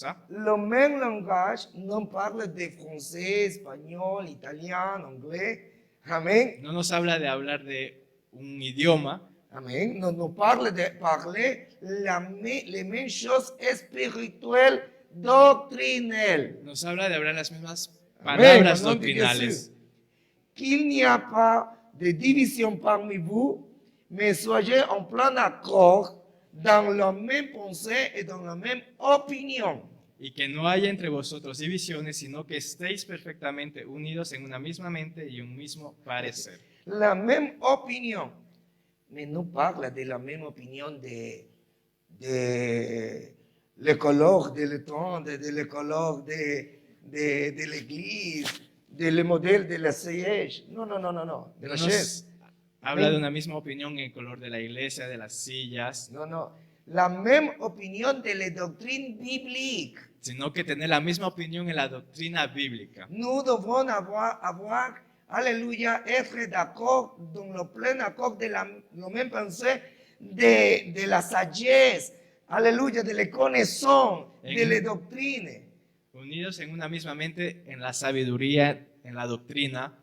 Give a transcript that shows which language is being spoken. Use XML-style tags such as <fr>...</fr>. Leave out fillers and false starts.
<fr>Le même langage, non parle de français, espagnol, italien, anglais. Amen.</fr> <es>No nos habla de hablar de un idioma, Amen.</es> <fr>Nous parle de parler les mêmes choses spirituelles, doctrinelles.</fr> <es>nos habla de hablar las mismas Amén, palabras</es> <fr>au nom de</fr> <es>doctrinales.</es> <fr>Jésus. Qu'il n'y a pas de division parmi vous, mais soyez en plein accord dans la même pensée et dans la même opinion.</fr> <es>Y que no haya entre vosotros divisiones, sino que estéis perfectamente unidos en una misma mente y un mismo parecer.</es> <fr>La même opinion. Mais nous parle de la même opinion de l'écologue de l'étang, de l'écologue de l'église, de le modèle de la siège. Non, non, non, non, non. De la chaise.</fr> <es>Nos habla de una misma opinión en el color de la iglesia, de las sillas,</es> <fr>Non, non. La même opinion de la doctrine biblique.</fr> <es>sino que tener la misma opinión en la doctrina bíblica.</es> <fr>Nous devons avoir alléluia, être d'accord dans le plein accord de la même pensée, de la sagesse, alléluia, de la connaissance, de la doctrine.</fr> <es>Unidos en una misma mente, en la sabiduría, en la doctrina.</es>